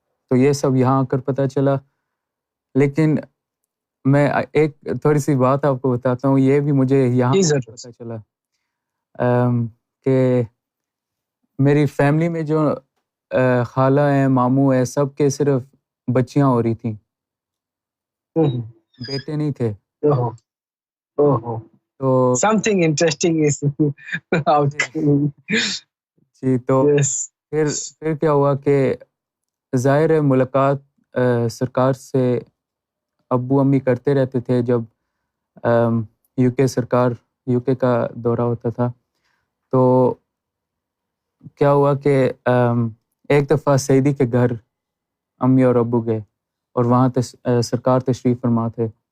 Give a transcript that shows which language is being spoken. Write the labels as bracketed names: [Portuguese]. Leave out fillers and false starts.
[Urdu] تو یہ سب یہاں آ کر پتہ چلا. لیکن میں ایک تھوڑی سی بات آپ کو بتاتا ہوں، یہ بھی مجھے یہاں پتہ چلا کہ میری فیملی میں جو خالہ ہیں، ماموں ہیں، سب کے صرف بچیاں ہو رہی تھیں، بیٹے نہیں تھے. تو [English] something interesting is out. [Urdu] جی. تو پھر کیا ہوا کہ ظاہر ہے ملاقات سرکار سے ابو امی کرتے رہتے تھے، جب یو کے کا دورہ ہوتا تھا. تو کیا ہوا کہ ایک دفعہ سیدی کے گھر امی اور ابو گئے، اور وہاں سرکار تشریف فرما تھے.